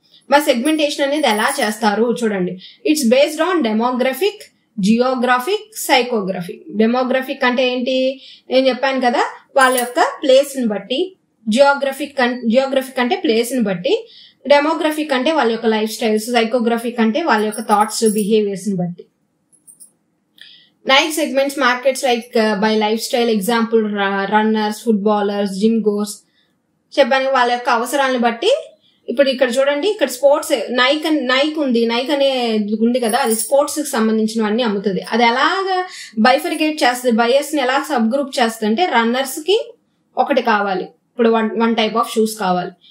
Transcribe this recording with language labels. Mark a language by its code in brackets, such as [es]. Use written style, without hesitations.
[te] మరి సెగ్మెంటేషన్ అనేది ఎలా చేస్తారు చూడండి. [en] It's based on demographic, geographic, psychographic. [te] Demographic అంటే ఏంటి, నేను చెప్పాను కదా, వాళ్ళ యొక్క ప్లేస్ ని బట్టి. జియోగ్రఫిక్ అంటే ప్లేస్ ని బట్టి. డెమోగ్రఫిక్ అంటే వాళ్ళ యొక్క లైఫ్ స్టైల్స్. సైకోగ్రఫిక్ అంటే వాళ్ళ యొక్క థాట్స్, బిహేవియర్స్ ని బట్టి. [en] Nike segments markets like by lifestyle, example runners, footballers, gym goers. [te] చెప్పాను వాళ్ళ యొక్క అవసరాలను బట్టి. ఇప్పుడు ఇక్కడ చూడండి, ఇక్కడ స్పోర్ట్స్ నైక్ ఉంది, నైక్ అనే ఉంది కదా, అది స్పోర్ట్స్ కి సంబంధించినవన్నీ అమ్ముతుంది. అది ఎలాగా బైఫర్గేట్ చేస్తుంది, బయర్స్ ని ఎలా సబ్ గ్రూప్ చేస్తుంది అంటే రన్నర్స్ కి ఒకటి కావాలి, ఇప్పుడు వన్ టైప్ ఆఫ్ షూస్ కావాలి.